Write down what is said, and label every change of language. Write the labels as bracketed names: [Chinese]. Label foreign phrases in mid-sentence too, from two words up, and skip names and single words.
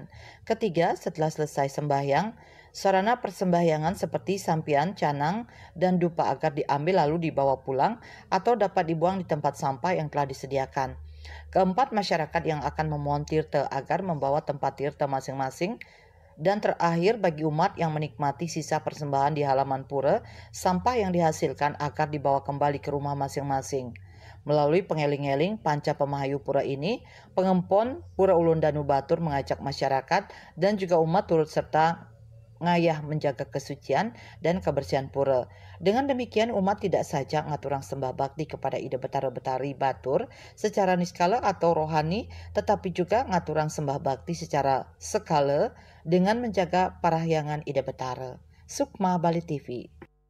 [Indonesian] Ketiga, setelah selesai sembahyang, sarana persembahyangan seperti sampian, canang, dan dupa agar diambil lalu dibawa pulang atau dapat dibuang di tempat sampah yang telah disediakan. Keempat, masyarakat yang akan memohon tirta agar membawa tempat tirta masing-masing. Dan terakhir, bagi umat yang menikmati sisa persembahan di halaman pura, sampah yang dihasilkan agar dibawa kembali ke rumah masing-masing. Melalui pengeling-eling panca pemahayu pura ini, pengempon Pura Ulun Danu Batur mengajak masyarakat dan juga umat turut serta ngayah menjaga kesucian dan kebersihan pura. Dengan demikian, umat tidak saja ngaturang sembah bakti kepada Ida Betara-Betari Batur secara niskala atau rohani, tetapi juga ngaturang sembah bakti secara skala dengan menjaga parahyangan Ida Betara. Sukma Bali TV.